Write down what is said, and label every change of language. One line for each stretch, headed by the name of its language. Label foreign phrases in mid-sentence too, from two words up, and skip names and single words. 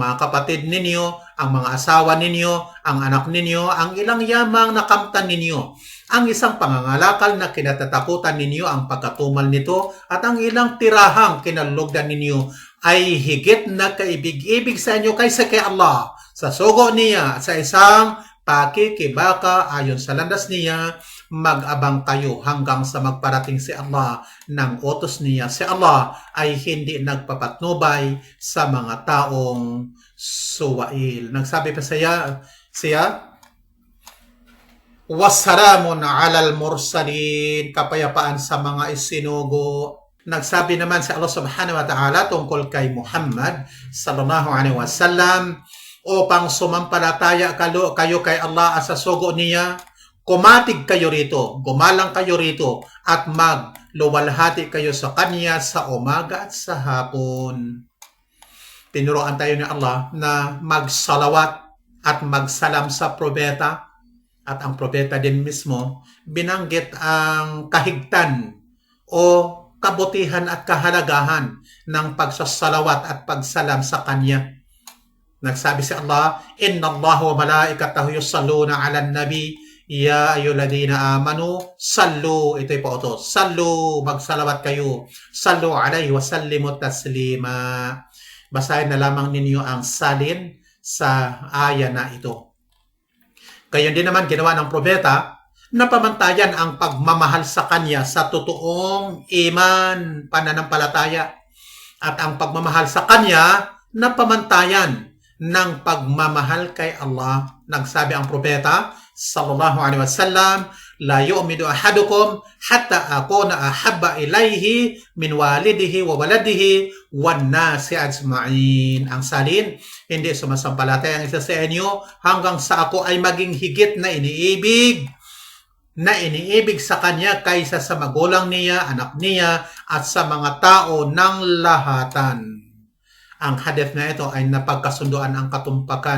Filipino: mga kapatid ninyo, ang mga asawa ninyo, ang anak ninyo, ang ilang yamang nakamtan ninyo, ang isang pangangalakal na kinatatakutan ninyo, ang pagkatumal nito, at ang ilang tirahang kinalugdan ninyo, ay higit na kaibig-ibig sa inyo kaysa kay Allah, sa sugo niya, at sa isang pakikibaka ayon sa landas niya, mag-abang kayo hanggang sa magparating si Allah ng utos niya. Si Allah ay hindi nagpapatnubay sa mga taong suwail. Nagsabi pa siya,
Arabic: "وسلام على المرسلين,"
Filipino: kapayapaan sa mga isinugo. Nagsabi naman si Allah
Arabic: سبحانه وتعالى
Filipino: tungkol kay Muhammad
Arabic: صلى الله عليه وسلم,
Filipino: upang sumampalataya kayo kay Allah at sa sugo niya, kumatig kayo rito, gumalang kayo rito, at magluwalhati kayo sa Kanya sa umaga at sa hapon. Tinuruan tayo ni Allah na magsalawat at magsalam sa propeta, at ang propeta din mismo binanggit ang kahigtan o kabutihan at kahalagahan ng pagsasalawat at pagsalam sa Kanya. Nagsabi si Allah,
Arabic: إن الله وملائكته يصلون على النبي يا أيها الذين آمنوا صلوا,
Filipino: ito'y po ito, sallu, magsalawat kayo,
Arabic: صلوا عليه وسلموا تسليما.
Filipino: Basahin na lamang ninyo ang salin sa aya na ito. Gayon din naman ginawa ng propeta na pamantayan ang pagmamahal sa Kanya sa totoong iman, pananampalataya, at ang pagmamahal sa Kanya na pamantayan ng pagmamahal kay Allah. Nagsabi ang propeta
Arabic: صلى الله عليه وسلم لا يؤمن أحدكم حتى أكون أحب إليه من والده وولده والناس أجمعين.
Filipino: Ang salin, hindi sumasampalataya ang isa sa inyo hanggang sa ako ay maging higit na iniibig sa Kanya kaysa sa magulang niya, anak niya, at sa mga tao ng lahatan. Ang hadith na ito ay napagkasunduan ang katumpakan.